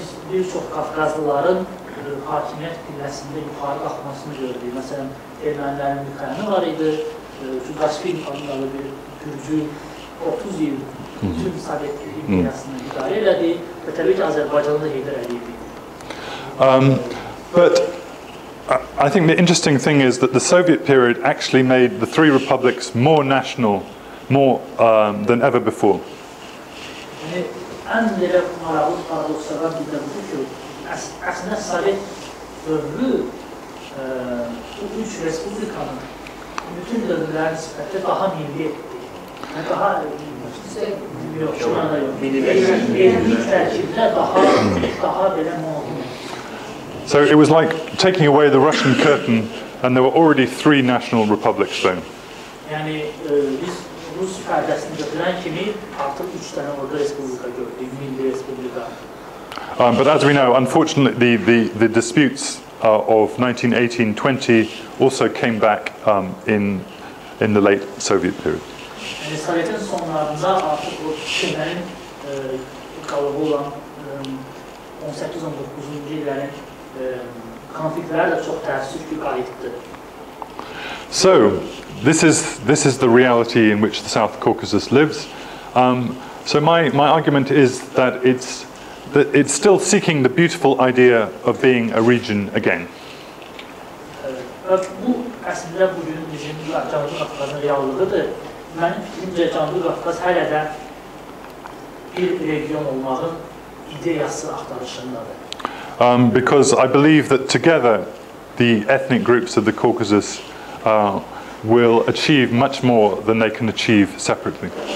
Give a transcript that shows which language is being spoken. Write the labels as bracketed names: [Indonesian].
[Azerbaijani] Birçok Qafqazlıların hakimiyyət pilləsində yuxarı qalxmasını gördük. Məsələn, ermənilərin Mikoyanı var idi, Djugashvili adlı bir Gürcü 30 il bütün Sovet imperiyasını idarə elədi və təbii ki, Azərbaycanı da Heydər Əliyev idi. [English] But I think the interesting thing is that the Soviet period actually made the 3 republics more national, more than ever before. [Azerbaijani] Yəni, ən belə maraqlı paradokslardan bir də budur ki, əslində Sovet dövrü bu 3 respublikanın bütün dövrlərin nisbətdə daha milli etdi. Yəni, daha etnik tərkibdə daha belə mühüm. [English] So it was like taking away the Russian curtain, and there were already 3 national republics then. [Azerbaijani] Yəni biz Rus pərdəsini götürən kimi artıq 3 dənə orada respublika gördük, milli respublika. [English] But as we know, unfortunately, the disputes of 1918-20 also came back in the late Soviet period. [Azerbaijani] Yəni Sovetin sonlarında artıq o şeylərin qalığı olan 18-19-cu illərin konfliktləri də çox təəssüf ki, qayıtdı. [English] So, this is the reality in which the South Caucasus lives. So my argument is that it's still seeking the beautiful idea of being a region again. [Azerbaijani] Bu əslində bugün bizim Cənubi Qafqazın reallığıdır. Mənim fikrimcə Cənubi Qafqaz hələ də bir region olmağın ideyası axtarışındadır. [English] Because I believe that together the ethnic groups of the Caucasus will achieve much more than they can achieve separately.